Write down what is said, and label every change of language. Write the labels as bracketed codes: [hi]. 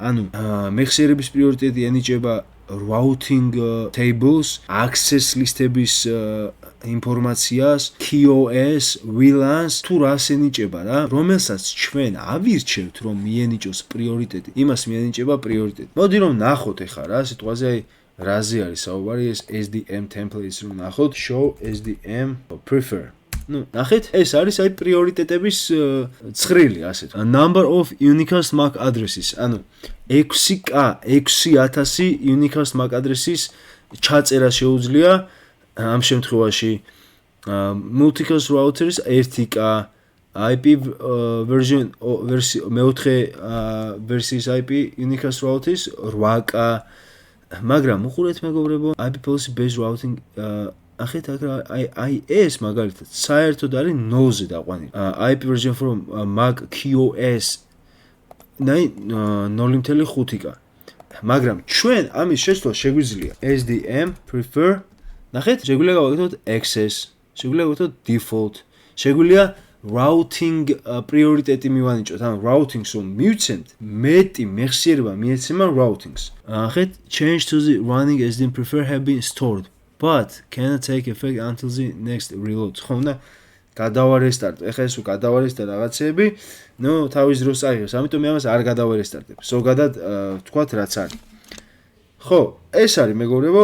[ka] ანუ მეხსიერების პრიორიტეტი ენიჭება routing tables, access list-ების ინფორმაციას, QoS, VLAN-ს თუ რას ენიჭება რა, რომელსაც ჩვენ ავირჩევთ რომ მიენიჭოს პრიორიტეტი, იმას მიენიჭება პრიორიტეტი. მოდი რომ ნახოთ ახლა რა სიტყვაზე რაზე არის საუბარი, ეს SDM templates რომ ნახოთ, show SDM prefer. ნუ ნახეთ, ეს არის პრიორიტეტების ცხრილი ასეთ. [en] Number of unicast MAC addresses, [ka] ანუ 6000 unicast MAC address-ის ჩაწერა შეუძლია ამ შემთხვევაში multicast routers 1K, IP version მეოთხე ვერსიის IP unicast routers 8K, მაგრამ უყურეთ მეგობრებო, IP policy based routing ახეთ ეს მაგალითად საერთოდ არის 0-ზე დაყვანილი. [en] IP version from MAC QoS 0.5K. [ka] მაგრამ ჩვენ ამის შეცვლა შეგვიძლია SDM prefer ნახეთ, შეგვიძლია გავაკეთოთ access, შეგვიძლია გავაკეთოთ default, შეგვიძლია routing priority მივანიჭოთ, ანუ routings რომ მივცემთ, მეტი მეხსიერება მიეცემა routings. ნახეთ, [en] change to the running SDM prefer have been stored, but cannot take effect until the next reload. [ka] ხო და გადავარესტარტ. ეხლა ეს გადავარესტა რაღაცები, ნუ თავის დროს აიღებს, ამიტომ მე ამას არ გადავარესტარტებ. ზოგადად თქვათ რაც არის. ხო, ეს არის მეგობრებო,